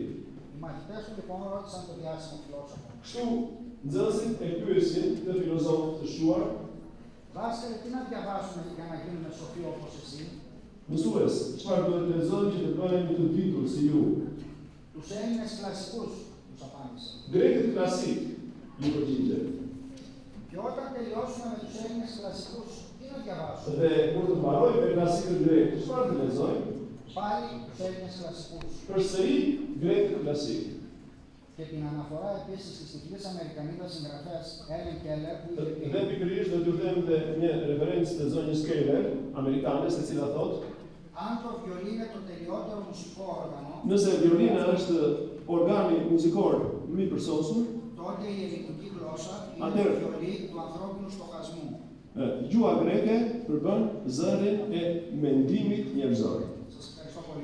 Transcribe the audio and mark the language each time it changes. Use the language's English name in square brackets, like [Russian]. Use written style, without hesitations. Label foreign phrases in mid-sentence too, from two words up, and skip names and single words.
[Greek] Οι μαθητές του λοιπόν ρώτησαν τον διάσημο φιλόσοφο. [Albanian] Kështu nxënësit e pyesin të filozofët të shuar, [Greek] Δάσκαλε, τι να διαβάσουμε για να γίνουμε σοφοί όπως εσύ? [Albanian] mësues, çfarë duhet të lexojmë që të bëhemi të ditur si ju? [Greek] Τους Έλληνες κλασικούς, τους απάντησε. [Albanian] Grekët klasik, ju përgjigje. [Greek] Και όταν τελειώσουμε με τους Έλληνες κλασικούς, τι να διαβάσουμε? [Albanian] Dhe kur të mbarojmë me klasikët grek, çfarë të lexojmë? [Greek] Πάλι τους Έλληνες κλασικούς. [Albanian] Përsëri grekët klasik. [Greek] Και την αναφορά επίσης της τυφλής Αμερικανίδας συγγραφέας Έλεν Κέλλερ που είχε πει [Albanian] Dhe pikërisht do t'ju them dhe një referencë të zonjës Keller, amerikanes, e cila thotë, [Greek] αν το βιολί είναι το τελειότερο μουσικό όργανο, [Albanian] nëse violina është organi muzikor më i përsosur, [Greek] τότε η ελληνική γλώσσα είναι [Albanian] Atëherë. [Greek] το βιολί του ανθρώπινου στοχασμού. [Albanian] Gjuha greke përbën zërin e mendimit njerëzor. [Greek] Σας ευχαριστώ πολύ.